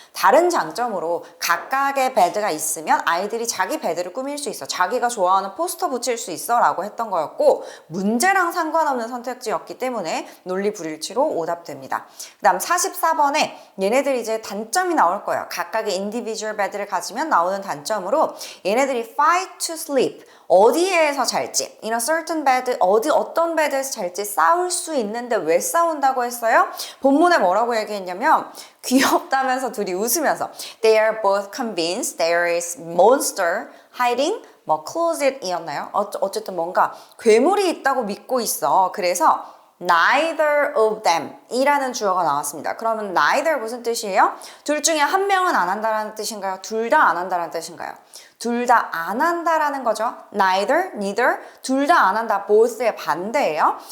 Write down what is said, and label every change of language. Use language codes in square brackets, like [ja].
[ko] 다른 장점으로 각각의 베드가 있으면 아이들이 자기 베드를 꾸밀 수 있어, 자기가 좋아하는 포스터 붙일 수 있어 라고 했던 거였고 문제랑 상관없는 선택지였기 때문에 논리불일치로 오답됩니다. 그 다음 44번에 얘네들이 이제 단점이 나올 거예요. 각각의 individual bed 를 가지면 나오는 단점으로 얘네들이 fight to sleep, 어디에서 잘지, in a certain bed, 어떤 베드에서 잘지 싸울 수 있는데 왜 싸운다고 했어요? [en] 본문에 뭐라고 얘기했냐면 귀엽다면서 둘이 웃으면서 They are both convinced there is monster hiding closet이었나요? [ko] 어쨌든 뭔가 괴물이 있다고 믿고 있어. 그래서 neither of them 이라는 주어가 나왔습니다. 그러면 neither 무슨 뜻이에요? 둘 중에 한 명은 안 한다라는 뜻인가요? 둘 다 안 한다라는 뜻인가요? 둘 다 안 한다라는 거죠. neither, 둘 다 안 한다, both의 반대예요.